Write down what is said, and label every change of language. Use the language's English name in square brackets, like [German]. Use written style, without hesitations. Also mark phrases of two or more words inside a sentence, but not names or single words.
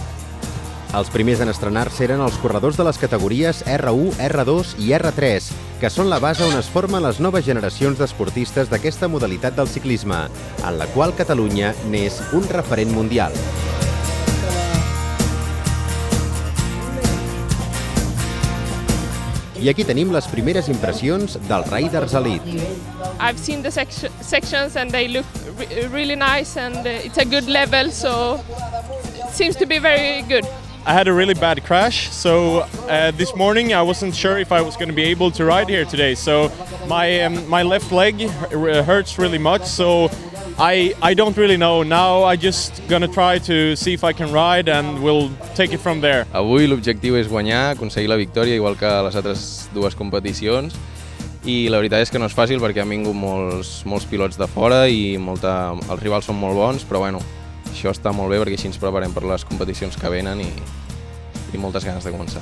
[Catalan] Els primers en estrenar-se eren els corredors de les categories R1, R2 i R3, que són la base on es formen les noves generacions d'esportistes d'aquesta modalitat del ciclisme, en la qual Catalunya n'és un referent mundial. I aquí tenim les primeres impressions dels Riders Elite. [English] I've seen the sections and they look really nice and it's a good level, so it seems to be very good. I had a really bad crash, so this morning I wasn't sure if I was going to be able to ride here today. So my left leg hurts really much, so I don't really know. Now I just gonna try to see if I can ride and we'll take it from there. [Catalan] Avui l'objectiu és guanyar, aconseguir la victòria, igual que les altres dues competicions. I la veritat és que no és fàcil perquè han vingut molts pilots de fora i els rivals són molt bons, però bueno, això està molt bé perquè així ens preparem per les competicions que venen i moltes ganes de començar.